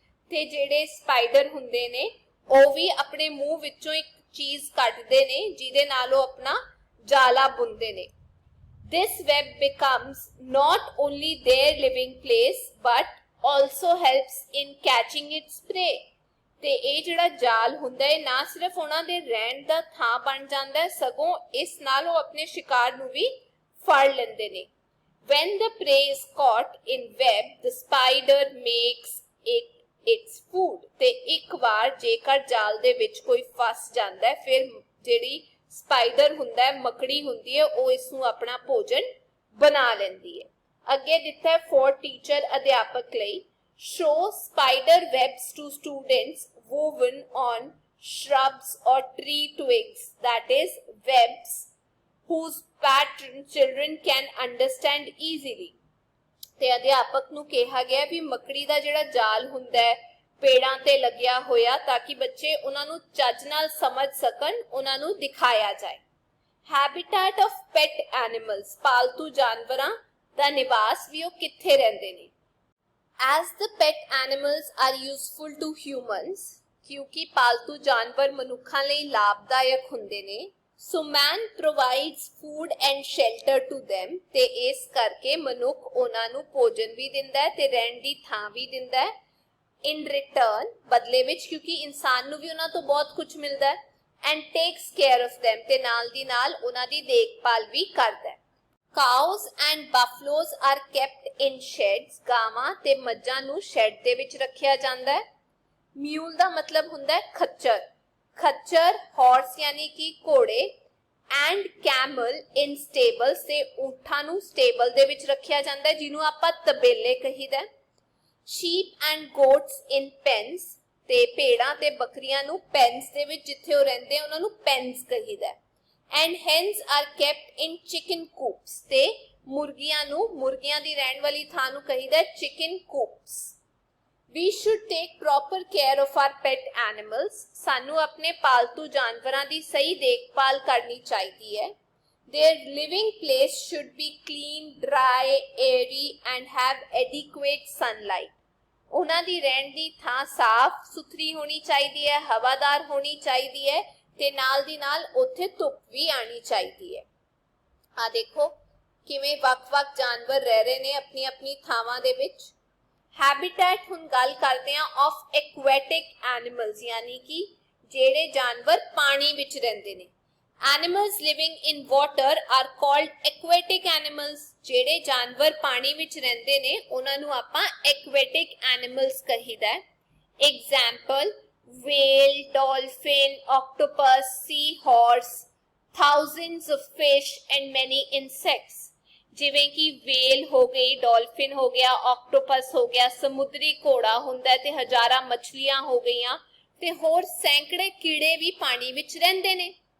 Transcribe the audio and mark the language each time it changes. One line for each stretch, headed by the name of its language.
Punjabi: ਤੇ ਜਿਹੜੇ ਸਪਾਈਡਰ ਹੁੰਦੇ ਨੇ ਉਹ ਵੀ ਆਪਣੇ ਮੂੰਹ ਵਿੱਚੋਂ ਇੱਕ ਚੀਜ਼ ਕੱਢਦੇ ਨੇ ਜਿਹਦੇ ਨਾਲ ਉਹ ਆਪਣਾ ਜਾਲਾ ਬੁਣਦੇ ਨੇ।
English: This web becomes not only their living place but also helps in catching its prey।
Punjabi: ਤੇ ਇਹ ਜਿਹੜਾ ਜਾਲ ਹੁੰਦਾ ਹੈ ਨਾ ਸਿਰਫ ਉਹਨਾਂ ਦੇ ਰਹਿਣ ਦਾ ਥਾਂ ਬਣ ਜਾਂਦਾ ਹੈ, ਸਗੋਂ ਇਸ ਨਾਲ ਉਹ ਆਪਣੇ ਸ਼ਿਕਾਰ ਨੂੰ ਵੀ ਫੜ ਲੈਂਦੇ ਨੇ।
English: When the prey is caught in web, the spider makes it its food।
Punjabi: ਤੇ ਇੱਕ ਵਾਰ ਜੇਕਰ ਜਾਲ ਦੇ ਵਿੱਚ ਕੋਈ ਫਸ ਜਾਂਦਾ ਹੈ, ਫਿਰ ਜਿਹੜੀ ਸਪਾਈਡਰ ਹੁੰਦਾ ਹੈ, ਮੱਕੜੀ ਹੁੰਦੀ ਹੈ, ਉਹ ਇਸ ਨੂੰ ਆਪਣਾ ਭੋਜਨ ਬਣਾ ਲੈਂਦੀ ਹੈ। ਅੱਗੇ ਦਿੱਤਾ ਹੈ
English: for teacher
Punjabi: ਅਧਿਆਪਕ ਲਈ।
English: show spider webs to students woven on shrubs or tree twigs, that is webs whose pattern children can understand easily।
Punjabi: ਤੇ ਅਧਿਆਪਕ ਨੂੰ ਕਿਹਾ ਗਿਆ ਵੀ ਮੱਕੜੀ ਦਾ ਜਿਹੜਾ ਜਾਲ ਹੁੰਦਾ ਹੈ ਪੇੜਾਂ ਤੇ ਲੱਗਿਆ ਹੋਇਆ, ਤਾਂ ਕਿ ਬੱਚੇ ਉਹਨਾਂ ਨੂੰ ਚੱਜ ਨਾਲ ਸਮਝ ਸਕਣ, ਉਹਨਾਂ ਨੂੰ ਦਿਖਾਇਆ ਜਾਏ।
English: habitat of pet animals,
Punjabi: ਪਾਲਤੂ ਜਾਨਵਰਾਂ ਦਾ ਨਿਵਾਸ ਵੀ ਉਹ ਕਿੱਥੇ ਰਹਿੰਦੇ ਨੇ।
English: As the pet animals are useful to humans,
Punjabi: ਕਿਉਂਕਿ ਪਾਲਤੂ ਜਾਨਵਰ ਮਨੁੱਖਾਂ ਲਈ ਲਾਭਦਾਇਕ ਹੁੰਦੇ ਨੇ,
English: so man provides food and shelter to them।
Punjabi: ਤੇ ਇਸ ਕਰਕੇ ਮਨੁੱਖ ਉਹਨਾਂ ਨੂੰ ਭੋਜਨ ਵੀ ਦਿੰਦਾ ਹੈ ਤੇ ਰਹਿਣ ਦੀ ਥਾਂ ਵੀ ਦਿੰਦਾ ਹੈ।
English: In return,
Punjabi: ਬਦਲੇ ਵਿੱਚ, ਕਿਉਂਕਿ ਇਨਸਾਨ ਨੂੰ ਵੀ ਉਹਨਾਂ ਤੋਂ ਬਹੁਤ ਕੁਝ ਮਿਲਦਾ ਹੈ।
English: And takes care of them,
Punjabi: ਤੇ ਨਾਲ ਦੀ ਨਾਲ ਉਹਨਾਂ ਦੀ ਦੇਖਭਾਲ ਵੀ ਕਰਦਾ ਹੈ।
English: Cows and buffaloes are kept in sheds।
Punjabi: ਗਾਵਾਂ ਤੇ ਮੱਝਾਂ ਨੂੰ ਸ਼ੈੱਡ ਦੇ ਵਿੱਚ ਰੱਖਿਆ ਜਾਂਦਾ ਹੈ। Mule ਦਾ ਮਤਲਬ ਹੁੰਦਾ ਹੈ ਖੱਚਰ। ਖੱਚਰ, horse ਯਾਨੀ ਕਿ ਘੋੜੇ,
English: and camel in stables,
Punjabi: ਤੇ ਊਠਾਂ ਨੂੰ ਸਟੇਬਲ ਦੇ ਵਿੱਚ ਰੱਖਿਆ ਜਾਂਦਾ ਹੈ, ਜਿਹਨੂੰ ਆਪਾਂ ਤਬੇਲੇ ਕਹੀਦਾ।
English: Sheep and goats in pens,
Punjabi: ਤੇ ਭੇੜਾਂ ਤੇ ਬੱਕਰੀਆਂ ਨੂੰ ਪੈਨਸ ਦੇ ਵਿੱਚ ਜਿੱਥੇ ਉਹ ਰਹਿੰਦੇ ਉਹਨਾਂ ਨੂੰ pens ਕਹੀਦਾ।
English: And hens are kept in chicken coops,
Punjabi: ਤੇ ਮੁਰਗੀਆਂ ਨੂੰ ਮੁਰਗੀਆਂ ਦੀ ਰਹਿਣ ਵਾਲੀ ਥਾਂ ਨੂੰ ਕਹੀਦਾ chicken coops।
English: We should take proper care of our pet animals।
Punjabi: ਸਾਨੂੰ ਆਪਣੇ ਪਾਲਤੂ ਜਾਨਵਰਾਂ ਦੀ ਸਹੀ ਦੇਖਭਾਲ ਕਰਨੀ ਚਾਹੀਦੀ ਹੈ।
English: Their living place should be clean, dry, airy and have adequate sunlight।
Punjabi: ਉਹਨਾਂ ਦੀ ਰਹਿਣ ਦੀ ਥਾਂ ਸਾਫ਼ ਸੁਥਰੀ ਹੋਣੀ ਚਾਹੀਦੀ ਹੈ, ਹਵਾਦਾਰ ਹੋਣੀ ਚਾਹੀਦੀ ਹੈ, ਤੇ ਨਾਲ ਦੀ ਨਾਲ ਉੱਥੇ ਧੁੱਪ ਵੀ ਆਣੀ ਚਾਹੀਦੀ ਹੈ। ਆ ਦੇਖੋ ਕਿਵੇਂ ਵੱਖ-ਵੱਖ ਜਾਨਵਰ ਰਹਿ ਰਹੇ ਨੇ ਆਪਣੀ ਆਪਣੀ ਥਾਵਾਂ ਦੇ ਵਿੱਚ। ਹੈਬਿਟੈਟ ਹੁਣ ਗੱਲ ਕਰਦੇ ਹਾਂ
English: of aquatic animals,
Punjabi: ਯਾਨੀ ਕਿ ਜਿਹੜੇ ਜਾਨਵਰ ਪਾਣੀ ਵਿੱਚ ਰਹਿੰਦੇ ਨੇ।
English: Animals living in water are called aquatic animals।
Punjabi: ਜਿਹੜੇ ਜਾਨਵਰ ਪਾਣੀ ਵਿੱਚ ਰਹਿੰਦੇ ਨੇ ਉਹਨਾਂ ਨੂੰ ਆਪਾਂ aquatic animals ਕਹੀਦਾ।
English: Example, whale, dolphin, octopus, seahorse, thousands of fish and many insects।
Punjabi: ਜਿਵੇਂ ਕਿ ਵੇਲ ਹੋ ਗਈ, ਡੋਲਫਿਨ ਹੋ ਗਿਆ, ਆਕਟੋਪਸ ਹੋ ਗਿਆ, ਸਮੁੰਦਰੀ ਘੋੜਾ ਹੁੰਦਾ ਤੇ ਹਜ਼ਾਰਾਂ ਮੱਛਲੀਆਂ ਹੋ ਗਈਆਂ ਤੇ ਹੋਰ ਸੈਂਕੜੇ ਕੀੜੇ ਵੀ ਪਾਣੀ ਵਿੱਚ ਰਹਿੰਦੇ ਨੇ।